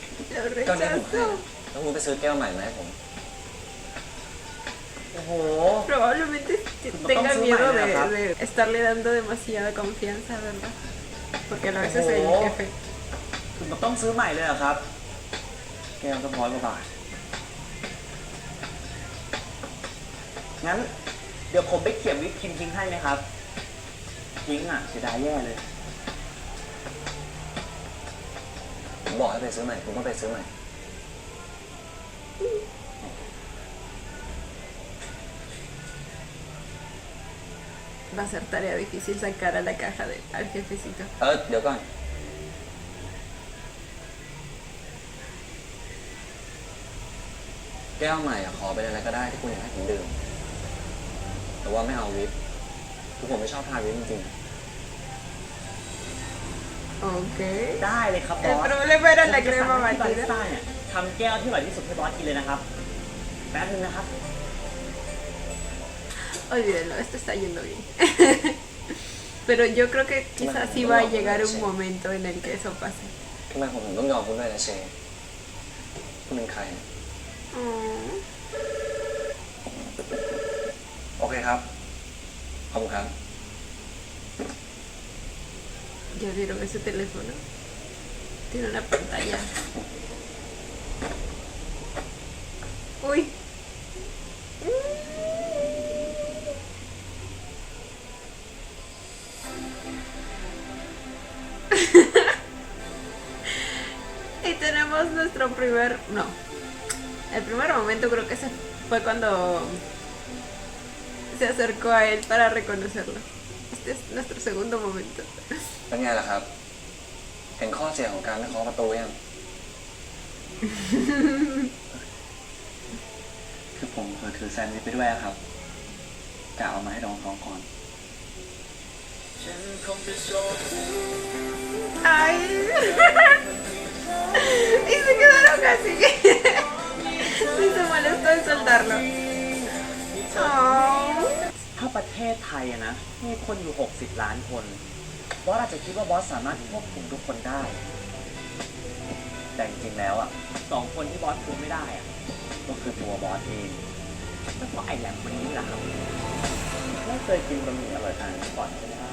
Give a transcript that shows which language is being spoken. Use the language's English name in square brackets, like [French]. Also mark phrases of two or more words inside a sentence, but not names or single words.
[Spanish] Lo [Thai] ก็เนี่ยผมให้ [Spanish] rechazó. [Thai] แล้วคุณไปซื้อแก้วใหม่มาให้ผม โอ้โห [Spanish] Probablemente No tenga estamos miedo mal, de estarle dando demasiada confianza, ¿verdad? Porque a veces el Oh. jefe. [Thai] คุณต้องซื้อใหม่เลยเหรอครับ แก้วก็100 กว่าบาท งั้น เดี๋ยวผมไปเขียนวิปครีมทิ้งให้ไหมครับ ทิ้งอ่ะเสียดายแย่เลย ผมบอกให้ไปซื้อใหม่คุณก็ไปซื้อใหม่ [Spanish] Va a ser tarea difícil sacar a la caja al jefecito. [Thai] เดี๋ยวก่อน แก้วใหม่ขอเป็นอะไรก็ได้ที่คุณอยากให้ผมดื่ม แต่ว่าไม่เอาวิปคือผมไม่ชอบทานวิปจริง [Spanish] Ok. [Thai] ได้เลยครับบอ [Spanish] El [Thai] ส [Spanish] problema era la [Thai] ผมจะสั่ง [Spanish] crema [Thai] ให้บาริส [Spanish] batida. [Thai] ต้าเนี่ยทำแก้วที่อร่อยที่สุดให้บอสกินเลยนะครับ แป๊บนึงนะครับ [Spanish] Olvídenlo, esto está yendo bien. Pero yo creo que quizás sí va a llegar un momento en el que eso pase. [Thai] ๆทำไมผมถึงต้องยอมคุณด้วยนะเชยคุณเป็นใคร Mm. โอเคครับ ขอบคุณครับ [Spanish] ¿Ya vieron ese teléfono? Tiene una pantalla. Uy. Y tenemos nuestro primer... No. El primer momento creo que ese fue cuando se acercó a él para reconocerlo. Este es nuestro segundo momento. [Thai] เป็นไงล่ะครับ เห็นข้อเสียของการไม่เคาะประตูยัง คือผมเผลอถือแซนด์วิชไปด้วยอะครับกะเอามาให้น้องก่อน [Spanish] Ay. Y se quedaron así. Y se molestó en soltarlo. Oh. [Thai] ถ้าประเทศไทยอะนะ มีคนอยู่ 60 ล้านคน บอสอาจจะคิดว่าบอสสามารถควบคุมทุกคนได้ แต่จริงๆแล้วอ่ะ2 คนที่บอสคุมไม่ได้อ่ะ ก็คือตัวบอสเองแล้วก็ไอ้แหลมคนนี้แหละครับไม่เคยกินบะหมี่อร่อยขนาดนี้ก่อนใช่ไหมครับ